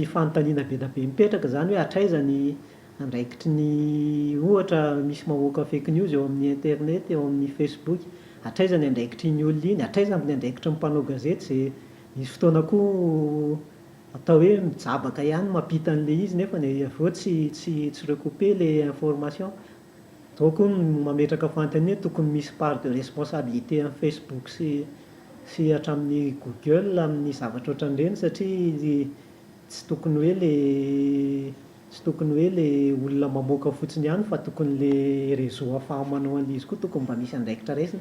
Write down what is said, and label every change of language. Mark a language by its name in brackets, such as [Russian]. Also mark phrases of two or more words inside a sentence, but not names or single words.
[Malagasy] fanontaniana be da be mipetraka zany hoe hatraiza ny andraikitry ny ohatra misy mamoaka [English] fake news [Malagasy] eo amin'ny internet, eo amin'ny Facebook, hatraiza ny andraikitry ny olona iny, hatraiza ny andraikitry ny mpanao gazety izay misy fotoana koa atao hoe mijabaka ihany mampita an'ilay izy nefa aveo tsy [French] recouper les informations. [Malagasy] Atao koa mametraka fanontaniana tokony misy [French] part de responsabilité [Malagasy] amin'ny Facebook sy hatramin'ny Google amin'ny zavatra ohatran'ireny satria tsy tokony hoe le olona mamoaka fotsiny ihany fa tokony le réseau ahafaha manao an'izy koa tokony mba misy andraikitra raisiny.